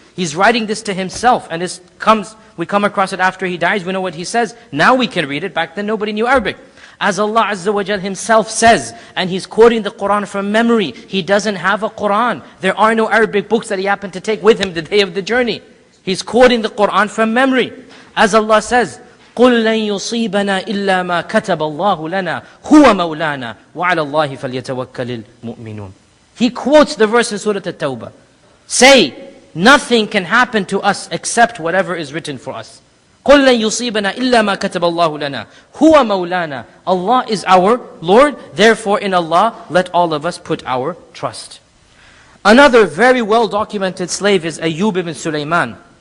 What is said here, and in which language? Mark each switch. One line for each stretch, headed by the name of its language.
English: He's writing this to himself, and we come across it after he dies, we know what he says. Now we can read it. Back then nobody knew Arabic. As Allah Azza wa Jal Himself says, and he's quoting the Quran from memory. He doesn't have a Quran. There are no Arabic books that he happened to take with him the day of the journey. He's quoting the Quran from memory. As Allah says,
Arabic: قُلْ لَن يُصِيبَنَا إِلَّا مَا كَتَبَ اللَّهُ لَنَا هُوَ مَوْلَانَا وَعَلَى اللَّهِ فَلْيَتَوَكَّلِ الْمُؤْمِنُونَ.
English: He quotes the verse in Surah At-Tawbah. Say, nothing can happen to us except whatever is written for us.
Arabic: قُلْ لَن يُصِيبَنَا إِلَّا مَا كَتَبَ اللَّهُ لَنَا هُوَ مَوْلَانَا.
English: Allah is our Lord, therefore in Allah let all of us put our trust. Another very well documented slave is Ayyub ibn Sulaiman.